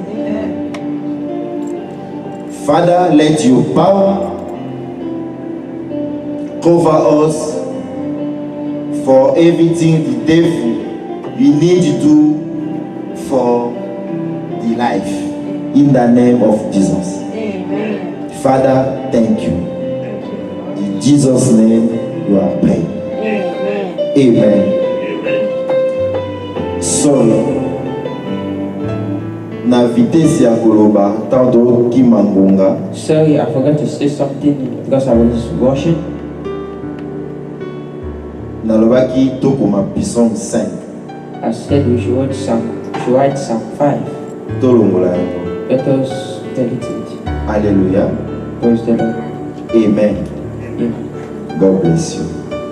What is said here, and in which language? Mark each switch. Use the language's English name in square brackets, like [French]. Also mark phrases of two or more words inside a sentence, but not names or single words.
[English] Father, let your power cover us for everything the devil you need to do for the life in the name of Jesus. Amen. Father, thank you. In Jesus' name you are praying. Amen. Amen. Amen. Sorry. [Lingala] Na vitesse ya koloba tando kimangonga. [English] Sorry, I forgot to say something because I was rushing. [Lingala] Nalobaki tokoma Psalm 5. [English] I said we should write Psalm 5. [Lingala] Tolongola yango. [English] Let us meditate. Hallelujah. Praise the Lord. Amen. Amen. God bless you.